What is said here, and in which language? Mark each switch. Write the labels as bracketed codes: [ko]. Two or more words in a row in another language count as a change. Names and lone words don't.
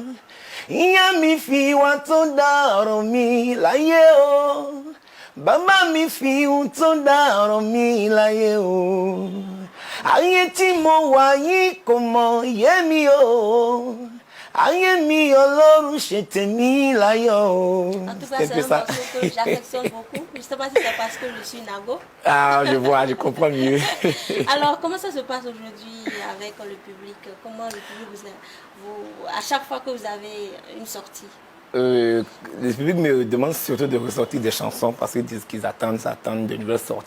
[yo] Ìyá mi fi ìwà tó dá ọ̀rọ̀ mi láyé o. Bàbá mi fi ohun tó dá ọ̀rọ̀ mi láyé o. Ayé tí mo wà yìí kò mọ̀ yé mi o. Ayemi Ọlọ́run ṣe tèmi láyọ̀. [fr] En tout cas, c'est un morceau que j'affectionne beaucoup. Je ne sais pas si c'est parce que je suis Nago. Ah, je vois, je comprends mieux. Alors, comment ça se passe aujourd'hui avec le public? Comment le public à chaque fois que vous avez une sortie? Le public me demande surtout de ressortir des chansons parce qu'ils disent qu'ils attendent de nouvelles sorties.